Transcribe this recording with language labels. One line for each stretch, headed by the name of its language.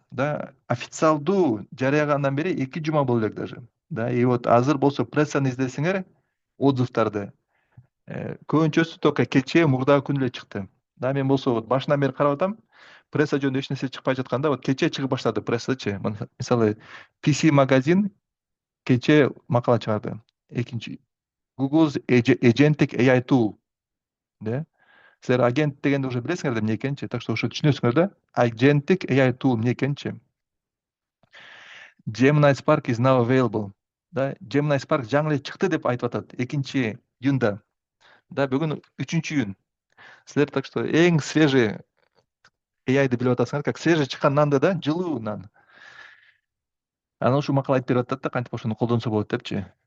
Kyrgyz: Да, официалдуу жарыягандан бери 2 жума болду элек даже. Да,
Russian: и вот
Kyrgyz: азыр болсо прессаны издесеңер, отзывдарды көбүнчөсү
Russian: только
Kyrgyz: кечээ мурдагы күнү эле чыкты. Да, мен болсо вот башынан бери карап атам. Пресса жөнүндө эч нерсе чыкпай жатканда, вот кечээ чыгып баштады прессачы. Мисалы, PC магазин кечээ макала чыгарды. Экинчи
English: Google's Agentic AI tool.
Kyrgyz: Да. Силер агент дегенди
Russian: уже
Kyrgyz: билесиңер да эмне экенчи.
Russian: Так что
Kyrgyz: ошо түшүнөсүңөр да.
English: Agentic AI tool
Kyrgyz: эмне экенчи.
English: Gemini Spark is now available.
Kyrgyz: Да, Gemini Spark жаңы эле чыкты деп айтып атат 2-июнда. Да, бүгүн 3-июнь. Силер
Russian: так что эң свежий
Kyrgyz: AI'ды билип атасыңар,
Russian: как свежий
Kyrgyz: чыккан нанды да, жылуу нан. Анан ушу макала айтып берип атат да, кантип ошону колдонсо болот депчи.